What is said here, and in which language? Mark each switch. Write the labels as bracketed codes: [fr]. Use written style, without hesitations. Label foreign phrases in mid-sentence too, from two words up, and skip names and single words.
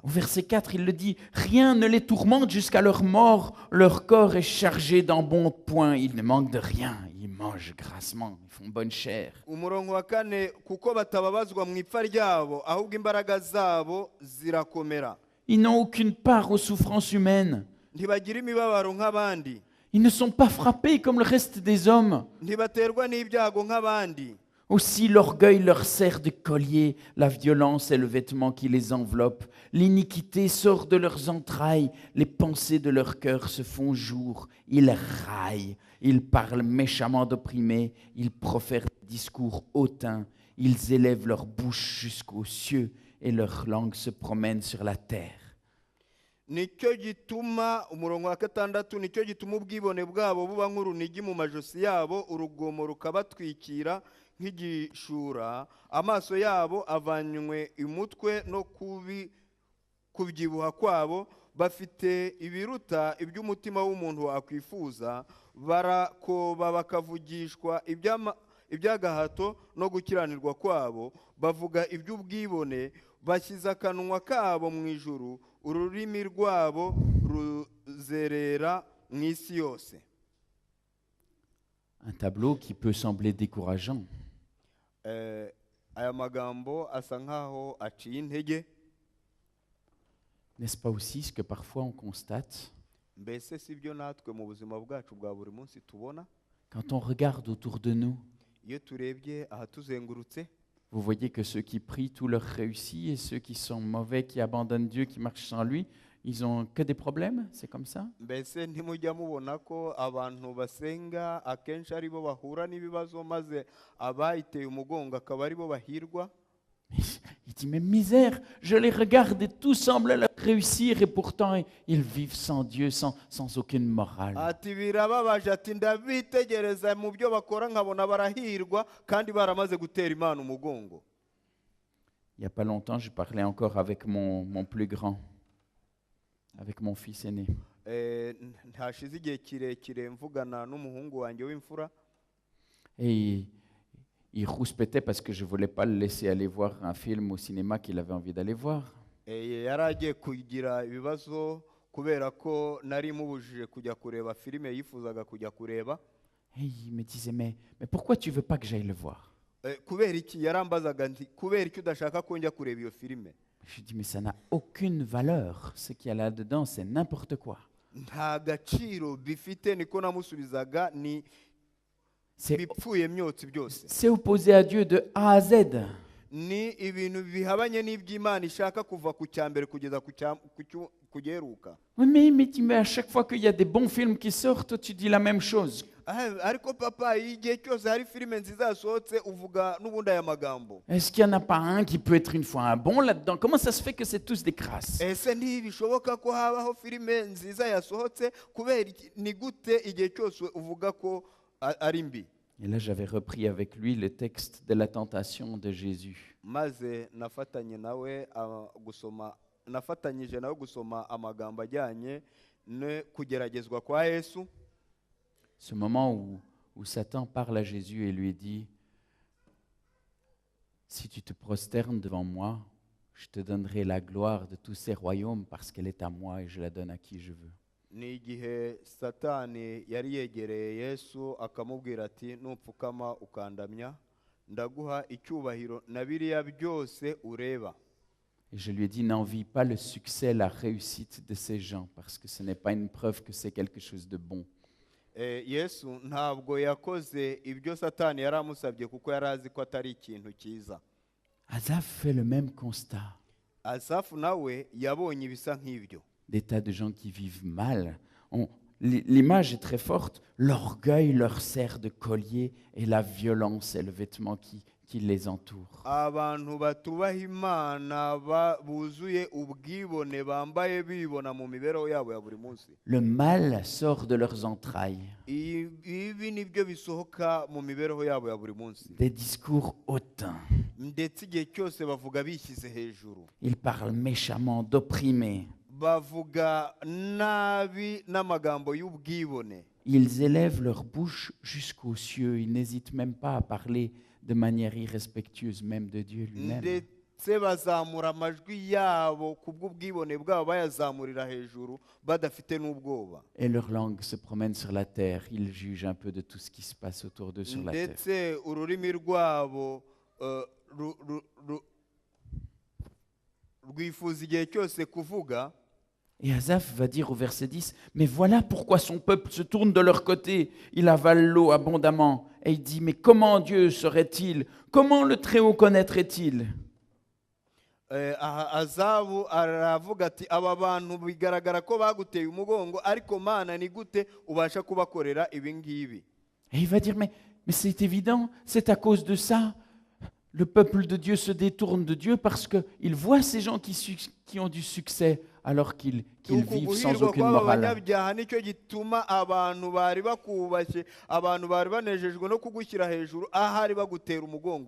[fr] Au verset 4, il le dit, rien ne les tourmente jusqu'à leur mort, leur corps est chargé d'embonpoint, ils ne manquent de rien, ils mangent grassement, ils font bonne chair. [rw] Umurongo wa 4, kuko batababazwa mu ipfa ryabo ahubwo imbaraga zabo zirakomera. [fr] Ils n'ont aucune part aux souffrances humaines. [rw] Ntibagira imibabaro nk'abandi. [fr] Ils ne sont pas frappés comme le reste des hommes. [rw] Ntibaterwa n'ibyago nk'abandi. [fr] Aussi l'orgueil leur sert de collier, la violence est le vêtement qui les enveloppe. L'iniquité sort de leurs entrailles, les pensées de leur cœur se font jour. Ils raillent, ils parlent méchamment d'opprimés, ils profèrent des discours hautains, ils élèvent leur bouche jusqu'aux cieux et leur langue se promène sur la terre. [rw] nicyo gituma umurongo wa gatandatu nicyo gituma ubwibone bwabo buba nk'urunigi mu majosi yabo urugomo rukabatwikira nk'igishura amaso yabo avanywe umutwe no kubyibuha kwabo bafite ibiruta iby'umutima w'umuntu wakwifuza barakoba bakavugishwa iby'agahato no gukiranirwa kwabo bavuga iby'ubwibone bashyize akanwa kabo mu ijuru ururimi rwabo ruzerera mu isi yose. [fr] Un tableau qui peut sembler décourageant. [rw] Aya magambo asa nkaho aciye intege. [fr] N'est-ce pas aussi ce que parfois on constate [rw] Mbese si byo natwe mu buzima bwacu bwa buri munsi tubona [fr] quand on regarde autour de nous? [rw] iyo turebye ahatuzengurutse [fr] Vous voyez que ceux qui prient, tout leur réussit, et ceux qui sont mauvais, qui abandonnent Dieu, qui marchent sans lui, ils ont que des problèmes? C'est comme ça? [rw] mbese ntimujya mubona ko abantu basenga akenshi ari bo bahura n'ibibazo maze abayiteye umugongo akaba ari bo bahirwa? [fr] Il dit, mais misère, je les regarde et tout semble leur réussir et pourtant ils vivent sans Dieu, sans aucune morale. [rw] ati birababaje ati ndabitegereza mu byo bakora nkabona barahirwa kandi baramaze gutera Imana umugongo. [fr] Il n'y a pas longtemps, je parlais encore avec mon plus grand, avec mon fils aîné. [rw] Ntashize igihe kirekire mvugana n'umuhungu wanjye w'imfura [fr] Et il rouspétait parce que je ne voulais pas le laisser aller voir un film au cinéma qu'il avait envie d'aller voir. [rw] yari agiye kugira ibibazo kubera ko nari mubujije kujya kureba filime yifuzaga kujya kureba. [fr] Et il me disait, mais pourquoi tu ne veux pas que j'aille le voir? [rw] Kubera iki yarambazaga nti kubera iki udashaka ko njya kureba iyo filime? [fr] Je dis, mais ça n'a aucune valeur. Ce qu'il y a là-dedans, c'est n'importe quoi. [rw] Nta gaciro bifite, niko namusubizaga, ni bipfuye myotsi byose. [fr] C'est opposé à Dieu de A à Z. [rw] Ni ibintu bihabanye n'iby'Imana ishaka kuva ku cyambere kugeza ku giheruka. [fr] Oui, mais à chaque fois qu'il y a des bons films qui sortent, tu dis la même chose. [rw] Ariko papa, igihe cyose hari filime nziza yasohotse uvuga n'ubundi aya magambo. [fr] Est-ce qu'il n'y en a pas un qui peut être une fois un bon là-dedans? Comment ça se fait que c'est tous des crasses? [rw] Ese ntibishoboka ko habaho filime nziza yasohotse kubera ni gute igihe cyose uvuga ko ari mbi? [fr] Et là, j'avais repris avec lui le texte de la tentation de Jésus. [rw] Maze nafatanyije nawe gusoma amagambo ajyanye no kugeragezwa kwa Yesu. [fr] Ce moment où Satan parle à Jésus et lui dit, si tu te prosternes devant moi, je te donnerai la gloire de tous ces royaumes parce qu'elle est à moi et je la donne à qui je veux. [rw] Ni igihe Satani yari yegereye Yesu akamubwira ati nupfukama ukandamya ndaguha icyubahiro na biriya byose ureba. [fr] Et je lui ai dit, n'envie pas le succès, la réussite de ces gens parce que ce n'est pas une preuve que c'est quelque chose de bon. [rw] Yesu ntabwo yakoze ibyo Satani yari amusabye kuko yari azi ko atari ikintu cyiza. [fr] Asaph fait le même constat. [rw] Asafu nawe yabonye ibisa nk'ibyo. [fr] Des tas de gens qui vivent mal. L'image est très forte. L'orgueil leur sert de collier et la violence est le vêtement qui les entoure. [rw] Abantu batubaha Imana buzuye ubwibone bambaye bibona mu mibereho yabo ya buri munsi. [fr] Le mal sort de leurs entrailles. [rw] Ibi nibyo bisohoka mu mibereho yabo ya buri munsi. [fr] Des discours hautains. [rw] Ndetse igihe cyose bavuga bishyize hejuru. [fr] Ils parlent méchamment d'opprimés. [rw] Bavuga nabi n'amagambo y'ubwibone. [fr] Ils élèvent leur bouche jusqu'aux cieux. Ils n'hésitent même pas à parler de manière irrespectueuse même de Dieu lui-même. [rw] Ndetse bazamura amajwi yabo kubw'ubwibone bwabo bayazamurira hejuru badafite n'ubwoba. [fr] Et leur langue se promène sur la terre. Ils jugent un peu de tout ce qui se passe autour d'eux sur la terre. [rw] Ndetse ururimi rwabo rwifuza igihe cyose kuvuga [fr] Et Asaph va dire au verset 10, mais voilà pourquoi son peuple se tourne de leur côté, il avale l'eau abondamment. Et il dit, mais comment Dieu serait-il? Comment le Très-Haut connaîtrait-il? [rw] Azabu aravuga ati aba bantu bigaragara ko baguteye umugongo ariko Mana ni gute ubasha kubakorera ibi ngibi. [fr] Et il va dire, mais c'est évident, c'est à cause de ça. Le peuple de Dieu se détourne de Dieu parce qu'il voit ces gens qui ont du succès alors qu'ils vivent sans [rw] Guhirwa [fr] aucune [rw] kw'aba [fr] morale. [rw] banyabyaha nicyo gituma abantu bari bakubashye, abantu bari banejejwe no kugushyira hejuru ahari bagutera umugongo.